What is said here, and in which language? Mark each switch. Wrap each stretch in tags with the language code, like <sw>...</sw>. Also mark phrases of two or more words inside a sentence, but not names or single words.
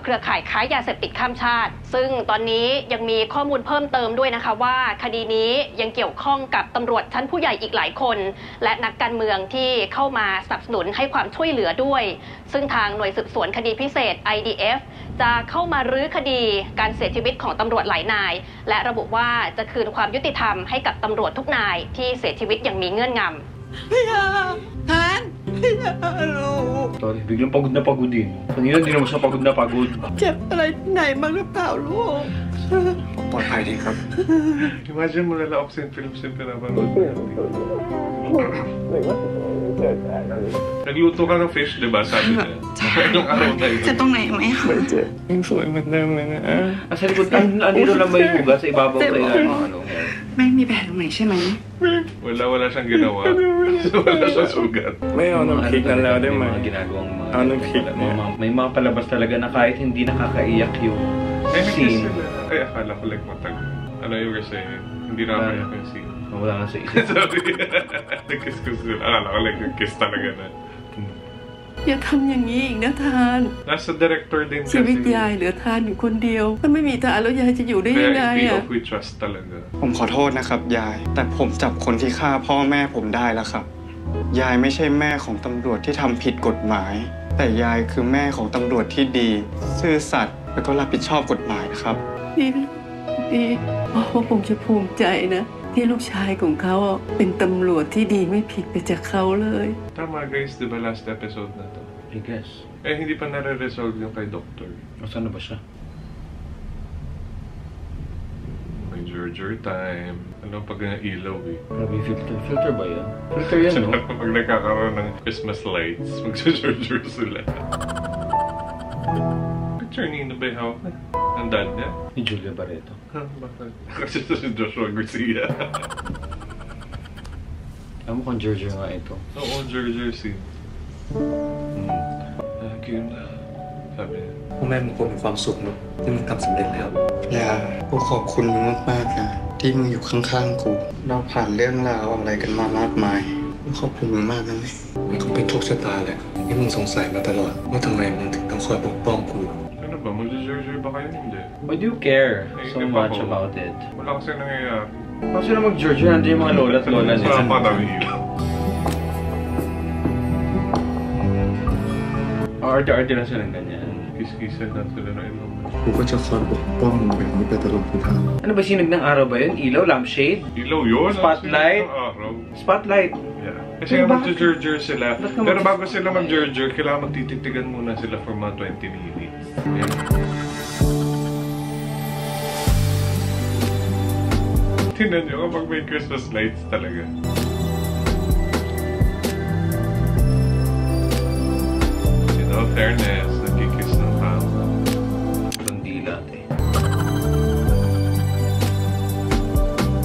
<th>เครือข่ายค้ายาเสพติดข้ามชาติซึ่งตอนนี้ยังมีข้อมูลเพิ่มเติมด้วยนะคะว่าคดีนี้ยังเกี่ยวข้องกับตำรวจชั้นผู้ใหญ่อีกหลายคนและนักการเมืองที่เข้ามาสนับสนุนให้ความช่วยเหลือด้วยซึ่งทางหน่วยสืบสวนคดีพิเศษ IDF จะเข้ามารื้อคดีการเสียชีวิตของตำรวจหลายนายและระบุว่าจะคืนความยุติธรรมให้กับตำรวจทุกนายที่เสียชีวิตอย่างมีเงื่อนงำ พี่ยาทันพี่ยาลูก</th> <tl>Sorry, biglang pagod na pagod din. Kanina hindi naman siya pagod na pagod.</tl> <th>เจ็บอะไรที่ไหนบ้างหรือเปล่าลูก ปลอดภัยดีครับ</th> <tl>Imagine mo na lang Oxen Films yung pinapanood. Nagluto ka ng fish, di ba? Sabi niya. Anong araw na ito?</tl> <th>เจ็บตรงไหนไหมคะ ยังสวยเหมือนเดิมเลยนะ</th> <tl>Sa likod, andito lang ba yung ugat sa ibabaw sa ano?</tl> <th>ไม่มีแผลตรงไหนใช่ไหม</th> <tl>Wala siyang ginawa. Wala siyang sugat.</tl> <th>ไม่เอาน้ำพริกนั้นแล้วได้ไหม</th> <tl>ginagawang mga</tl> <th>เอาน้ำพริกเนี่ย</th> <tl>may mga palabas talaga na kahit hindi nakakaiyak yung scene. Ay, akala ko like matagal. Ano yung kasi, hindi nakakaiyak yung scene. Wala nga sa isip. Sorry. Nag-kiss ko sila. Akala ko like nag-kiss talaga na.</tl> <th>อย่าทำอย่างนี้อีกนะทาน</th> <tl>Nasa director din kasi.</tl> <th>ชีวิตยายเหลือทานอยู่คนเดียวถ้าไม่มีทานแล้วยายจะอยู่ได้ยังไง</th> <tl>Kaya</tl> <en>we trust</en> <tl>talaga.</tl> <th>ผมขอโทษนะครับยายแต่ผมจับคนที่ฆ่าพ่อแม่ผมได้แล้วครับยายไม่ใช่แม่ของตำรวจที่ทำผิดกฎหมายแต่ยายคือแม่ของตำรวจที่ดีซื่อสัตย์แล้วก็รับผิดชอบกฎหมายนะครับ ดีพ่อคงจะภูมิใจนะที่ลูกชายของเขาเป็นตำรวจที่ดีไม่ผิดไปจากเขาเลย</th> <tl>Tama guys, di ba</tl> <en>last episode</en> <tl>na to?</tl> <en>I guess.</en> <tl>Hindi pa nare-resolve yung kay Doctor. Saan na ba siya? May Georger time. Ano pag ilaw eh. Grabe filter. Filter ba yan? Filter yan, no? Pag nagkakaroon ng</tl> <en>Christmas lights,</en> <tl>mag-Georger sila. Picture ni ba yung hawak na? Ang dad niya? Ni Julia Barreto. Bakit? Kasi ito si Joshua Garcia. Alam mo kung Georgia nga ito. Oo, Georgia scene. Game na. Sabi niya.</tl> <th>พ่อแม่มึงคงมีความสุขเนอะที่มึงทำสำเร็จแล้วอย่ากูขอบคุณมึงมากๆนะที่มึงอยู่ข้างๆกูเราผ่านเรื่องราวอะไรกันมามากมายกูขอบคุณมึงมากนะมันคงเป็นโชคชะตาแหละที่มึงสงสัยมาตลอดว่าทำไมมึงถึงต้องคอยปกป้องกู</th> <tl>Ano ba? Mag-Georgia ba kayo? Hindi.</tl> <en>Why do you care so much about it?</en> <tl>Wala kasi nangyayari. Bakit sila mag-Georgia? Nandiyan yung mga lola at lola nila. Sa parang ilaw. Arte-arte lang sila ng ganyan. Kiss-kissan lang sila na ilaw.</tl> <th>กูก็จะคอยปกป้องมึงแบบนี้ไปตลอดทุกทาง</th> <tl>Ano ba sinag ng araw ba yun? Ilaw, lampshade? Ilaw yun? Spotlight? Spotlight? Yeah. Kasi nga mag-Georgia sila. Pero bago sila mag-Georgia, kailangan magtititigan muna sila for mga 20 minutes. Yeah. Tingnan nyo kapag may</tl> <en>Christmas lights</en> <tl>talaga.</tl> <en>In all fairness,</en> <tl>nagkikiss ng tao. Bandila eh.</tl>